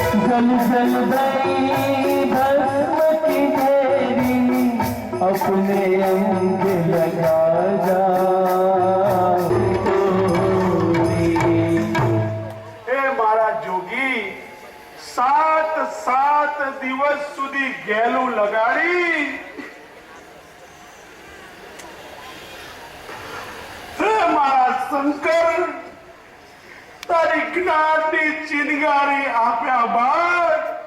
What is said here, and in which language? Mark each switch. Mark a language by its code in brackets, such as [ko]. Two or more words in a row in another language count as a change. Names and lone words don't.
[hi] जल जल भई भस्म की ढेरी अपने अंग लगा जा [gu] એ મારા જોગી 7 દિવસ સુધી ગેલું લગાડી હે મારા શંકર તારી જ્ઞાનની ચિનગારી આપ્યા બાદ